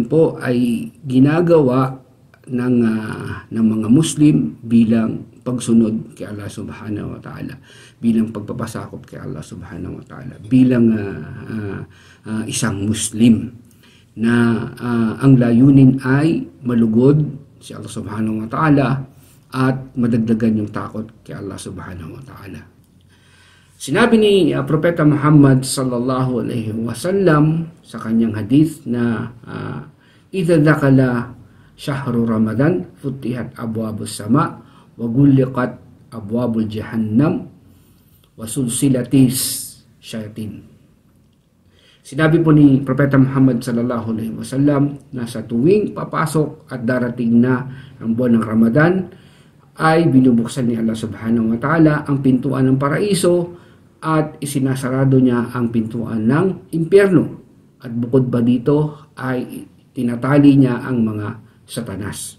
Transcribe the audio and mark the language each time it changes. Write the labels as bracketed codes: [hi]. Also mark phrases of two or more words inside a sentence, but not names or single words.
[tl] po ay ginagawa ng mga Muslim bilang pagsunod kay Allah [ar] سبحانه وتعالى, [tl] bilang pagpapasakop kay Allah [ar] سبحانه وتعالى, [tl] bilang isang Muslim na ang layunin ay malugod si Allah [ar] سبحانه وتعالى [tl] at madagdagan yung takot kay Allah [ar] سبحانه وتعالى. [tl] Sinabi ni Propeta Muhammad [ar] صلى الله عليه وسلم [tl] sa kanyang hadith na [ar] إذا دخل شهر رمضان فتحت أبواب السماء وغلقت أبواب جهنم وسلسلت الشياطين. [tl] Sinabi po ni Propeta Muhammad [ar] صلى الله عليه وسلم [tl] na sa tuwing papasok at darating na ang buwan ng Ramadan ay binubuksan ni Allah [ar] سبحانه وتعالى [tl] ang pintuan ng paraiso at isinasarado niya ang pintuan ng impyerno. At bukod pa dito ay tinatali niya ang mga satanas.